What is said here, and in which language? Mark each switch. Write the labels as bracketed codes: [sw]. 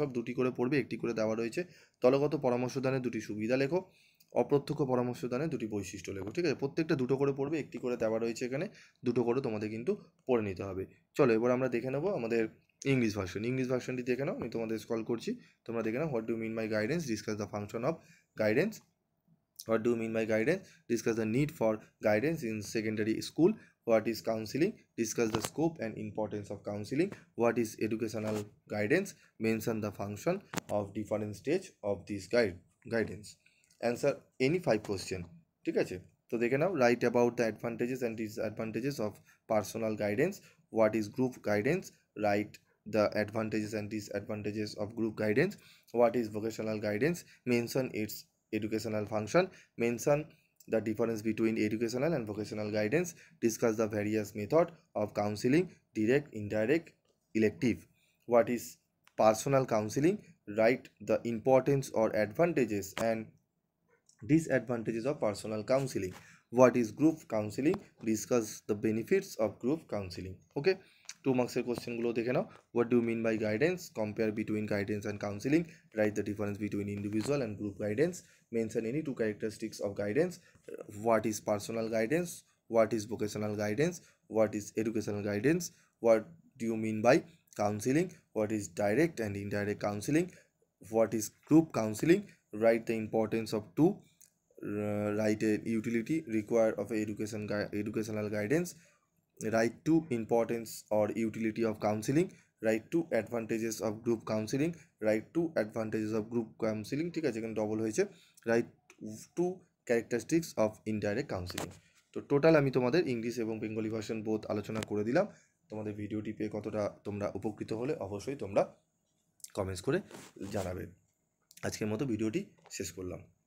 [bn] সব দুটি করে পড়বে, একটি করে দেওয়া রয়েছে। দলগত পরামর্শদানের দুটি সুবিধা লেখো। অপ্রত্যক্ষ পরামর্শদানের দুটি বৈশিষ্ট্য লেখো, ঠিক আছে? প্রত্যেকটা দুটো করে পড়বে, একটি করে দেওয়া রয়েছে এখানে, দুটো করে তোমাদের কিন্তু পড়ে নিতে হবে। চলো এবার আমরা দেখে নেবো আমাদের ইংলিশ ভার্সন। ইংলিশ ভার্সনটি দেখে নাও, আমি তোমাদের স্ক্রল করছি, তোমরা দেখে নাও। [en] What do mean by guidance? Discuss the function of guidance. What do you mean by guidance? Discuss the need for guidance in secondary school. What is counseling? Discuss the scope and importance of counseling. What is educational guidance? Mention the function of different stage of this guidance. Answer any 5 question. [bn] ঠিক আছে? তো দেখে নাও, [en] write about the advantages and disadvantages of personal guidance. What is group guidance? Write the advantages and disadvantages of group guidance. What is vocational guidance? Mention its educational function. Mention the difference between educational and vocational guidance. Discuss the various method of counseling: direct, indirect, elective. What is personal counseling? Write the importance or advantages and disadvantages of personal counseling. What is group counseling? Discuss the benefits of group counseling. [bn] Okay, 2 মার্কসের কোশ্চেনগুলো দেখে নাও। [en] What do you mean by guidance? Compare between guidance and counseling. Write the difference between individual and group guidance. Mention any 2 characteristics of guidance. What is personal guidance? What is vocational guidance? What is educational guidance? What do you mean by counseling, what is direct and indirect counseling, what is group counseling, write the importance of two, write a utility required of educational guidance, write two importance or utility of counseling, write two advantages of group counseling, write two advantages of group counseling, [bn] ঠিক আছে, এখানে double হয়েছে, [en] write two characteristics of indirect counseling। [bn] তো total আমি তোমাদের English এবং Bengali version both আলোচনা করে দিলাম। তোমাদের ভিডিওটি পেয়ে কতটা তোমরা উপকৃত হলে অবশ্যই তোমরা কমেন্টস করে জানাবে। আজকের মতো ভিডিওটি শেষ করলাম।